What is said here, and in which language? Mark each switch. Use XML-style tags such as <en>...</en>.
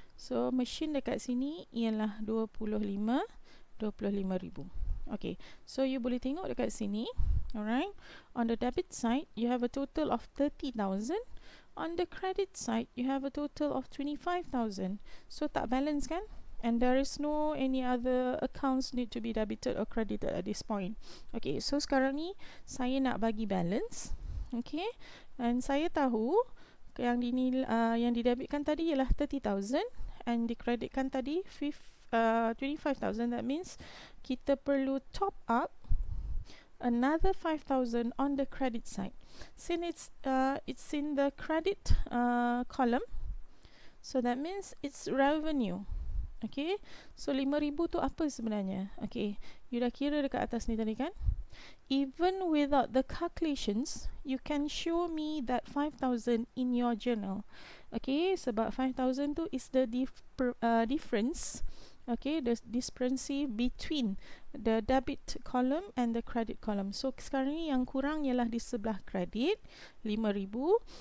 <ms>So machine dekat sini ialah 25,000. Okay, so you boleh tengok dekat sini.</ms> <en>Alright, on the debit side you have a total of 30,000, on the credit side you have a total of 25,000. So</en> <ms>tak balance kan,</ms> <en>and there is no any other accounts need to be debited or credited at this point.</en> <ms>Okay, so sekarang ni saya nak bagi balance.</ms> <en>Okay, and</en> <ms>saya tahu yang didebitkan tadi ialah 30,000 and dikreditkan tadi 25,000.</ms> <en>That means</en> <ms>kita perlu</ms> <en>top up another 5,000 on the credit side. Since it's in the credit column, so that means it's revenue.</en> <ms>Okay, so 5,000 tu apa sebenarnya? Okay, you dah kira dekat atas ni tadi kan?</ms> <en>Even without the calculations, you can show me that 5,000 in your journal. Okay,</en> <ms>sebab 5,000 tu</ms> <en>is the difference. Okay, the discrepancy between the debit column and the credit column.</en> <ms>So sekarang ni yang kurang ialah di sebelah kredit 5,000.</ms>